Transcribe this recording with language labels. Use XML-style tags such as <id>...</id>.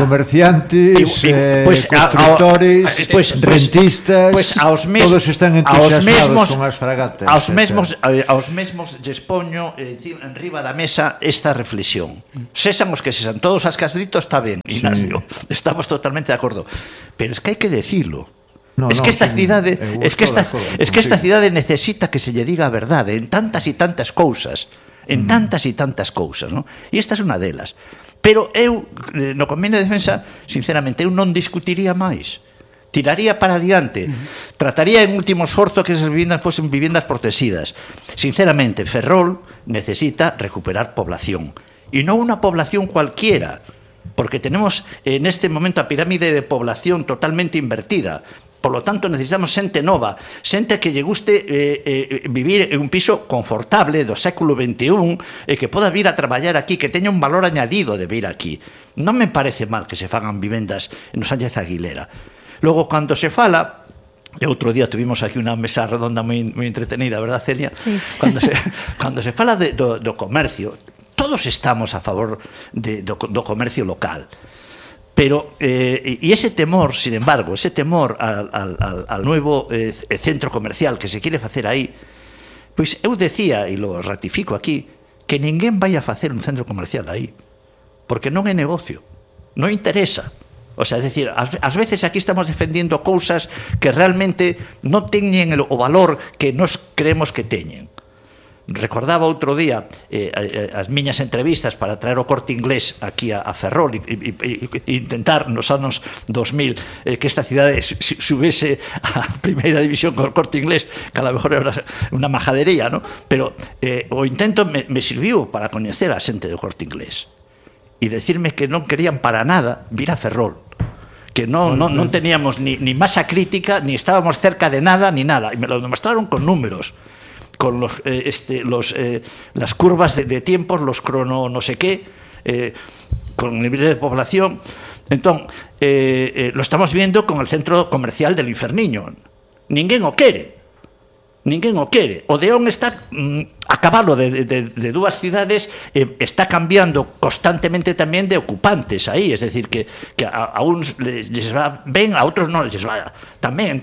<es>Comerciantes, pues, constructores, pues, rentistas,</es> <gl>pues, aos mesmos,</gl> <es>todos están entusiasmados</es> <gl>con as fragatas. Aos mesmos lles poño en riba da mesa esta reflexión. Sésamos que sesan todos as casditos, está ben, Ignacio. Sí. Estamos totalmente de acordo.</gl> <es>Pero es que hay que decirlo.</es> <gl>Esta cidade necesita que se lle diga a verdade en tantas e tantas cousas, en tantas e tantas cousas, ¿no? E esta é unha delas. Pero eu, no convenio de defensa, sinceramente, eu non discutiría máis. Tiraría para adiante. Trataría en último esforzo que esas viviendas fosen viviendas protexidas. Sinceramente, Ferrol necesita recuperar población. E non unha población cualquiera.</gl> <es>Porque tenemos en este momento a pirámide de población totalmente invertida.</es> <gl>Por lo tanto, necesitamos xente nova, xente que lle guste vivir en un piso confortable do século XXI e que poda vir a traballar aquí, que teña un valor añadido de vir aquí. Non me parece mal que se fagan vivendas en os Sánchez Aguilera. Logo, cando se fala, e outro día tuvimos aquí unha mesa redonda moi, moi entretenida, ¿verdad, Celia? Sí. Cando se fala do comercio, todos estamos a favor do comercio local.</gl> <es>Pero, y ese temor, sin embargo, ese temor al nuevo centro comercial que se quiere hacer ahí,</es> <gl>pues eu decía,</gl> <es>y lo ratifico aquí, que ninguén vaya a hacer un centro comercial ahí,</es> <gl>porque non é negocio, non interesa. O sea, es decir, ás veces aquí</gl> <es>estamos defendiendo</es> <gl>cousas que realmente non teñen o valor que nos creemos que teñen. Recordaba outro día as miñas entrevistas para traer o Corte Inglés aquí a Ferrol e intentar nos anos 2000 que esta cidade subese a primeira división con o Corte Inglés, que</gl> <es>a lo mejor</es> <gl>era unha majadería, ¿no? Pero o intento me sirviu para coñecer a xente do Corte Inglés,</gl> <es>y decirme que no querían para nada vir a Ferrol, que no teníamos ni masa crítica, ni estábamos cerca de nada, ni nada. Y me lo demostraron con números, con las curvas de tiempos, los crono no sé qué, con niveles de población. Entonces, lo estamos viendo con el centro comercial del Inferniño.</es> <gl>Ninguén o quere. Ninguén o quere. O Deón está a cabalo de dúas cidades, está cambiando constantemente tamén de ocupantes aí, es decir, que a uns les va ben, a outros non les va tamén.</gl>